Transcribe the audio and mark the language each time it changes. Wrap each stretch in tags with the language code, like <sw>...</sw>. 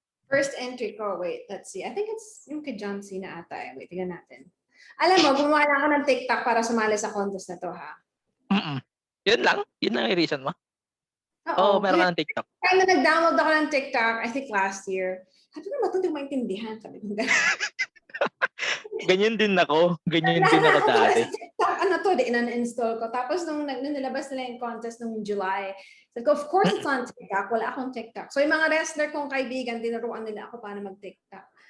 <en>First entry ko, wait, let's see. I think it's</en> <tl>yung kay John Cena ata. Wait, tignan natin. Alam mo, gumawa lang ako ng TikTok para sumali sa contest na to, ha? Yun lang? Yun lang yung reason mo? Oo, meron ka ng TikTok. Kaya na nag-download ako ng TikTok,</tl> <en>I think last year.</en> <tl>Sabi ko, ito hindi ko maintindihan. Sabi ko, Ganyan din ako. Ganyan din ako dati. TikTok, in-install ko. Tapos nung nilabas nila yung contest nung July, sabi ko,</tl> <en>of course it's on TikTok.</en> <tl>Wala akong TikTok. So yung mga wrestler kong kaibigan, tinuruan nila ako paano mag-TikTok.</tl>